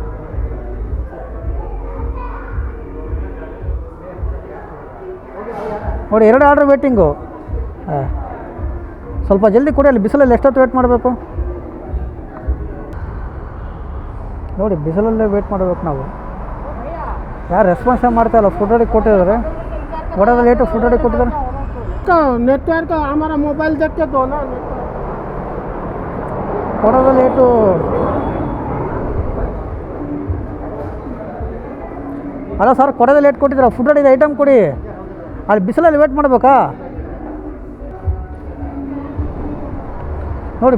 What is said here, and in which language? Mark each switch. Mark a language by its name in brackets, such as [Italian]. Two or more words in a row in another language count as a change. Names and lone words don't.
[Kannada] ನೋಡಿ 2 [English] order waiting. [Kannada] ಹಾಂ, ಸ್ವಲ್ಪ ಜಲ್ದಿ ಕೊಡಿ. ಅಲ್ಲಿ ಬಿಸಿಲಲ್ಲಿ ಎಷ್ಟೊತ್ತು ವೇಟ್ ಮಾಡಬೇಕು ನೋಡಿ. ಬಿಸಿಲಲ್ಲೇ ವೇಟ್ ಮಾಡಬೇಕು ನಾವು. ಯಾರು ರೆಸ್ಪಾನ್ಸೇ ಮಾಡ್ತಾಯಿಲ್ಲ. [English] food ready [Kannada] ಕೊಟ್ಟಿದ್ದಾರೆ, ಕೊಡೋದು ಲೇಟು. [English] food ready [Kannada] ಕೊಟ್ಟಿದ್ದಾರೆ. [Hindi] नेटवर्क हमारा मोबाइल देख के दो ना. [Kannada] ಕೊಡೋದು ಲೇಟು. ಅಲ್ಲ ಸರ್, ಕೊಡೋದು ಲೇಟ್ ಕೊಟ್ಟಿದ್ದೀರಾ. [English] food ready item [Kannada] ಕೊಡಿ. ಅಲ್ಲಿ ಬಿಸಿಲಲ್ಲಿ ವೇಟ್ ಮಾಡಬೇಕಾ ನೋಡಿ.